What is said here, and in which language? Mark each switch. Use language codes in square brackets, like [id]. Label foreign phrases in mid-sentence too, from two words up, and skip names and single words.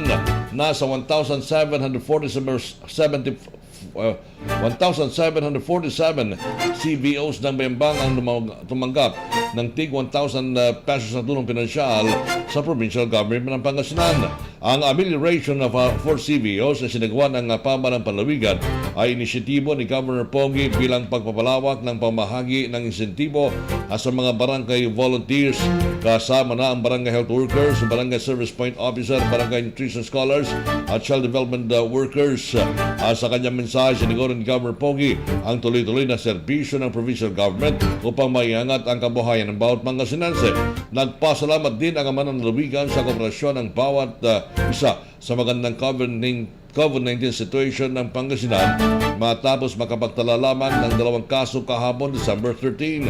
[tl] Nasa 1,747 CVOs ng Bayambang ang tumanggap ng tig 1,000 pesos na tulong pinansyal sa provincial government ng Pangasinan. Ang amelioration of 4 CVOs na sinagawa ng pamahalaan Panlawigan ay inisyatibo ni Governor Pogi bilang pagpapalawak ng pamahagi ng insentibo sa mga [en] barangay volunteers [tl] kasama na ang [en] barangay health workers, barangay service point officer, barangay nutrition scholars [tl] at [en] child development workers. [tl] Sa kanyang mensahe, siniguro ni Governor Pogi ang tuloy-tuloy na serbisyo ng provincial government upang maiangat ang kabuhayan ng bawat Pangasinense. Nagpasalamat din ang Ama ng Lalawigan sa kooperasyon ng bawat isa sa magandang [en] COVID-19 situation [tl] ng Pangasinan matapos makapagtala lamang ng 2 kaso kahapon December 13.